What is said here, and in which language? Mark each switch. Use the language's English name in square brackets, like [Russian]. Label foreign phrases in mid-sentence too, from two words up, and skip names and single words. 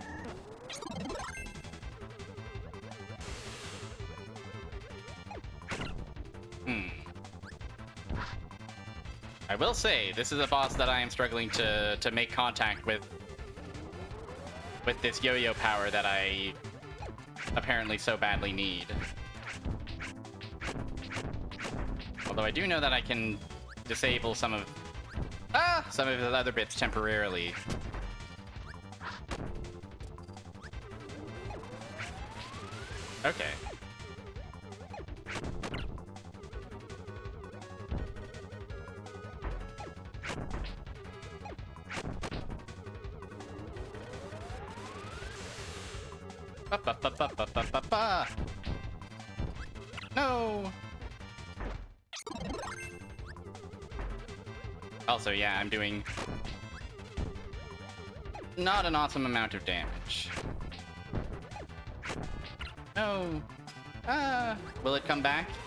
[English] I will say, this is a boss that I am struggling to make contact with this yo-yo power that I apparently so badly need. Although I do know that I can disable some of his other bits temporarily. Okay. Ba-ba-ba-ba-ba-ba-ba. No. Also, yeah, I'm doing not an awesome amount of damage. No. Will it come back?